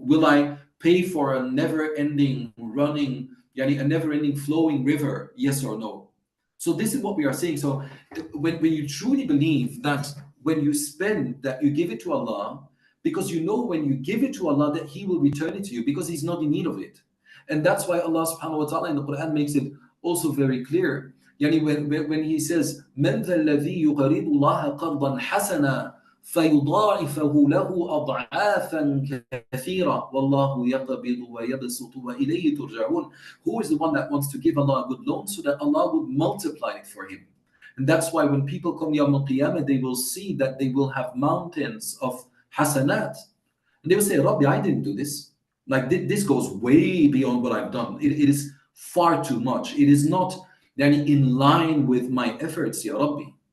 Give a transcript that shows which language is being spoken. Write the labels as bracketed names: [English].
[English] Will I pay for a never-ending running, yani a never-ending flowing river? Yes or no? So this is what we are saying. So when you truly believe that when you spend, that you give it to Allah, because you know when you give it to Allah that He will return it to you because He's not in need of it. And that's why Allah subhanahu wa ta'ala in the Quran makes it also very clear. Yani when He says, [Arabic] مَنْ ذَا الَّذِي يُقَرِضُ اللَّهَ قَرْضًا حَسَنًا فَيُضَاعِفَهُ لَهُ أَضْعَافًا كَثِيرًا وَاللَّهُ يَقْبِضُ وَيَبْسُطُ وَإِلَيْهِ تُرْجَعُونَ. [English] Who is the one that wants to give Allah a good loan so that Allah would multiply it for him? And that's why when people come Yawm al-Qiyamah, they will see that they will have mountains of hasanat. And they will say, Rabbi, I didn't do this. Like this goes way beyond what I've done. It is far too much. It is not in line with my efforts, Ya Rabbi.